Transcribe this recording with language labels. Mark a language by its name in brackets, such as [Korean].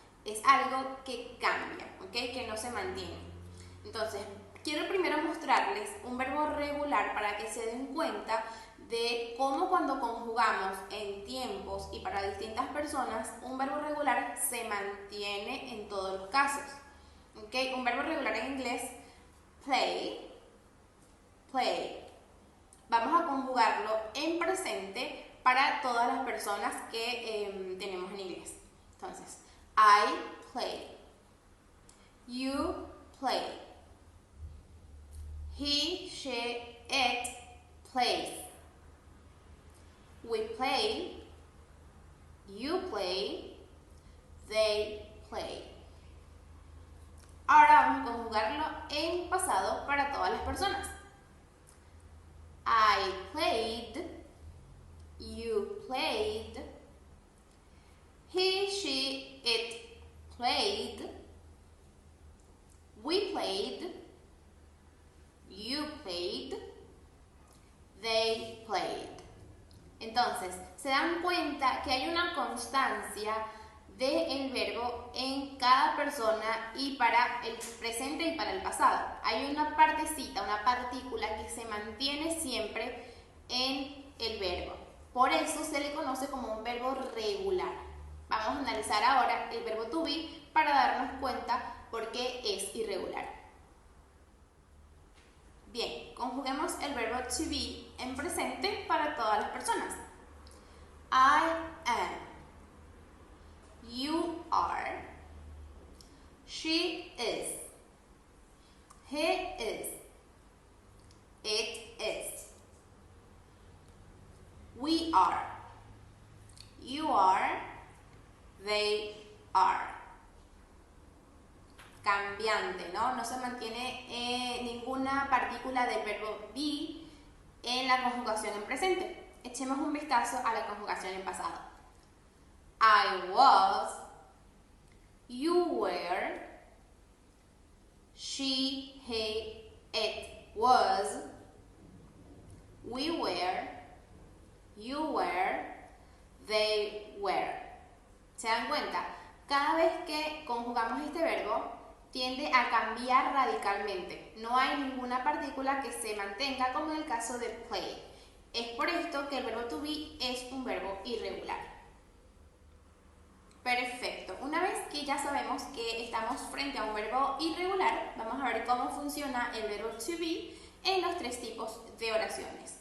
[Spanish] Es algo que cambia, ¿okay? Que no se mantiene. Entonces, quiero primero mostrarles un verbo regular para que se den cuenta de cómo cuando conjugamos en tiempos y para distintas personas, un verbo regular se mantiene en todos los casos. ¿Okay? Un verbo regular en inglés, play, play. Vamos a conjugarlo en presente para todas las personas que tenemos en inglés. [English] Entonces, I play, you play, he, she, it plays, we play, you play, they play. [Spanish] Ahora vamos a conjugarlo en pasado para todas las personas. [English] I played, you played, he, she, it played, we played, you played, they played. [Spanish] Entonces, se dan cuenta que hay una constancia del verbo en cada persona y para el presente y para el pasado. Hay una partecita, una partícula que se mantiene siempre en el verbo. Por eso se le conoce como un verbo regular. Vamos a analizar ahora el verbo to be para darnos cuenta por qué es irregular. Bien, conjuguemos el verbo to be en presente para todas las personas. [English] I am, you are, she is, he is, it is, we are, you are, they are. [Spanish] Cambiante, ¿no? No se mantiene ninguna partícula del verbo be en la conjugación en presente. Echemos un vistazo a la conjugación en pasado. [English] I was, you were, she, he, it was, we were, you were, they were. [Spanish] ¿Se dan cuenta? Cada vez que conjugamos este verbo, tiende a cambiar radicalmente. No hay ninguna partícula que se mantenga como en el caso de play. Es por esto que el verbo to be es un verbo irregular. Perfecto. Una vez que ya sabemos que estamos frente a un verbo irregular, vamos a ver cómo funciona el verbo to be en los tres tipos de oraciones.